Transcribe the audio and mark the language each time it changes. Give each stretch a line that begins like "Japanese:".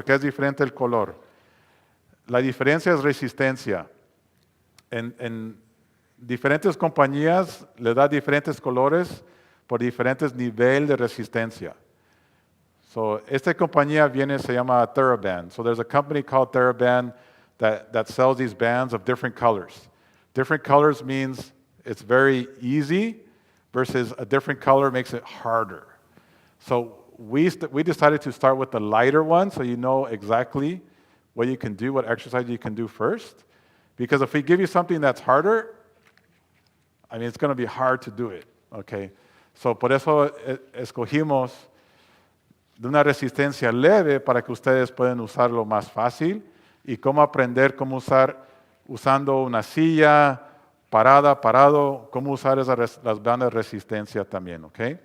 Spanish: ¿Por qué es diferente el color? La diferencia es resistencia. En diferentes compañías le da diferentes colores por diferentes niveles de resistencia. So, esta compañía se llama TheraBand.
English: So there's a company called TheraBand that sells these bands of different colors. Different colors means it's very easy versus a different color makes it harder. So we decided to start with the lighter one so you know exactly what you can do, what exercise you can do first. Because if we give you something that's harder, it's going to be hard to do it, okay?
Spanish: So por eso escogimos de una resistencia leve para que ustedes puedan usarlo más fácil y cómo aprender cómo usando una silla, parado, cómo usar las bandas de resistencia también, ¿ok?